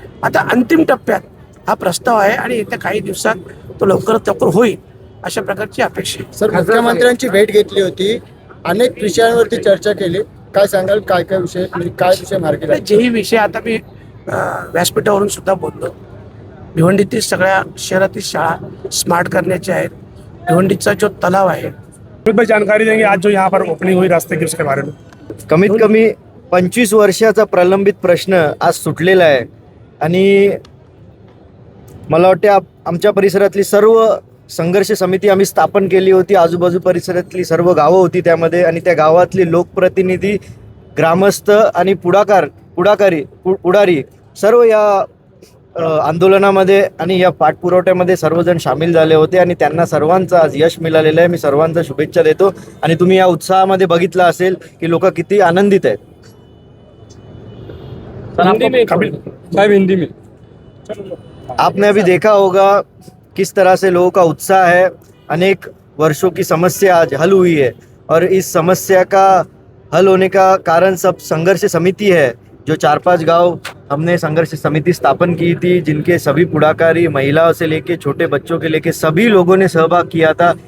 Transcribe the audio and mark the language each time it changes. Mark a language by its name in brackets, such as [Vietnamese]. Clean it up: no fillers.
[Marathi] आता अंतिम टप्प्यात हा प्रस्ताव आहे आणि येत्या काही दिवसात तो लवकरात लवकर होईल अशा प्रकारची अपेक्षा आहे. सर, मुख्यमंत्र्यांची भेट घेतली होती, अनेक विषयांवरती चर्चा केली. काय सांगाल, काय काय विषय, म्हणजे काय विषय मार्गी लागले? जेही विषय आता मी व्यासपीठावरून सुद्धा बोललो. भिवंडीतील सगळ्या शहरातील शाळा स्मार्ट करण्याच्या आहेत. भिवंडीचा जो तलाव आहे [Hindi] भाई जानकारी देंगे आज जो यहाँ पर ओपनिंग हुई रास्ते की उसके बारे में. [Marathi] कमीत कमी 25 वर्षाचा प्रलंबित प्रश्न आज सुटलेला आहे आणि मला वाटते आमच्या परिसरातली सर्व संघर्ष समिती आम्ही स्थापन केली होती. आजूबाजू परिसरातली सर्व गावं होती त्यामध्ये आणि त्या गावातली लोकप्रतिनिधी, ग्रामस्थ आणि पुढारी सर्व या आंदोलनामध्ये आणि या पाठपुरवठ्यामध्ये सर्वजण सामील झाले होते आणि त्यांना सर्वांचं आज यश मिळालेलं आहे. मी सर्वांचा शुभेच्छा देतो आणि तुम्ही या उत्साहामध्ये बघितलं असेल की लोक किती आनंदित आहेत. [Hindi] हिंदी में आपने अभी देखा होगा किस तरह से लोगों का उत्साह है. अनेक वर्षों की समस्या आज हल हुई है और इस समस्या का हल होने का कारण सब संघर्ष समिति है. जो 4-5 गांव हमने संघर्ष समिति स्थापन की थी, जिनके सभी पुढाकारी, महिलाओं से लेके छोटे बच्चों के लेके सभी लोगों ने सहभाग किया था.